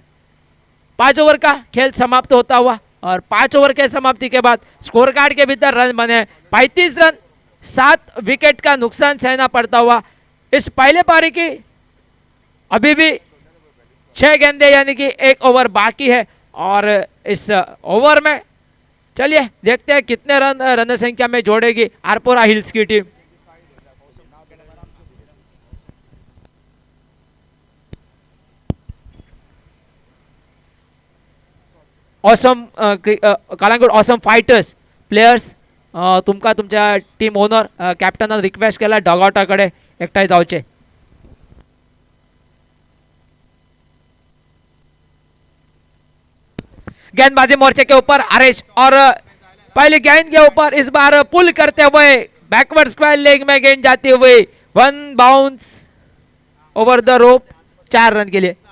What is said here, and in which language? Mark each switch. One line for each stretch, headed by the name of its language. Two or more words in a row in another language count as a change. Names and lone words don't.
Hindi: 5 ओवर का खेल समाप्त होता हुआ और 5 ओवर के समाप्ति के बाद
English: score card
Hindi: के भीतर रन बने 35 रन। 7 विकेट का नुकसान सहना पड़ता हुआ इस पहले पारी की अभी भी 6 गेंदे यानी कि 1 ओवर बाकी है और इस ओवर में चलिए देखते हैं कितने रन संख्या में जोड़ेगी आरपोरा हिल्स की टीम।
Konkani: ऑसम कलंगूट ऑसम फायटर्स प्लेयर्स, तुमका तुमच्या
English: team owner
Konkani: कॅप्टनान रिक्वेस्ट केला डॉगआउटाकडे एकठांय जावचे।
Hindi: गेंदबाजी मोर्चे के ऊपर आरेश और पहले गेंद के ऊपर इस बार पुल करते हुए
English: backward square leg
Hindi: में गेंद जाती हुई 1 बाउंस
English: over the rope
Hindi: 4 रन के लिए।